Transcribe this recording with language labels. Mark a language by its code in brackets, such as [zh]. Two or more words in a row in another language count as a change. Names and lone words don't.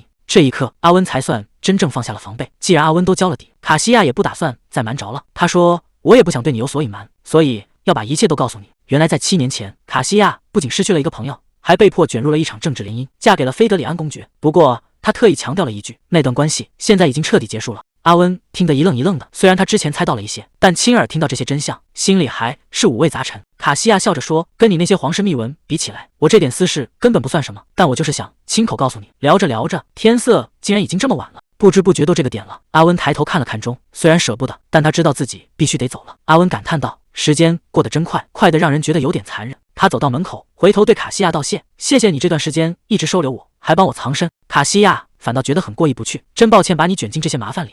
[zh] 這一刻，阿溫才算真正放下了防備。既然阿溫都交了底，卡西亞也不打算再瞞着了。他說：“我也不想對你有所隱瞞，所以要把一切都告訴你。” 原來在7年前，卡西亞不僅失去了一個朋友，還被迫捲入了一場政治聯姻，嫁給了菲德里安公爵。不過他特意強調了一句，那段關係現在已經徹底結束了。阿溫聽得一愣一愣的，雖然他之前猜到了一些，但親耳聽到這些真相，心裡還是五味雜陳。卡西亞笑着說：“跟你那些皇室秘聞比起來，我這點私事根本不算什麼，但我就是想親口告訴你。” 聊着聊着，天色竟然已經這麼晚了，不知不覺都這個點了。阿溫抬頭看了看鐘，雖然捨不得，但他知道自己必須得走了。阿溫感嘆道：“時間過得真快，快得讓人覺得有點殘忍。” 他走到門口，回頭對卡西亞道謝：“謝謝你這段時間一直收留我，還幫我藏身。” 卡西亞反倒覺得很過意不去，真抱歉把你捲進這些麻煩裡。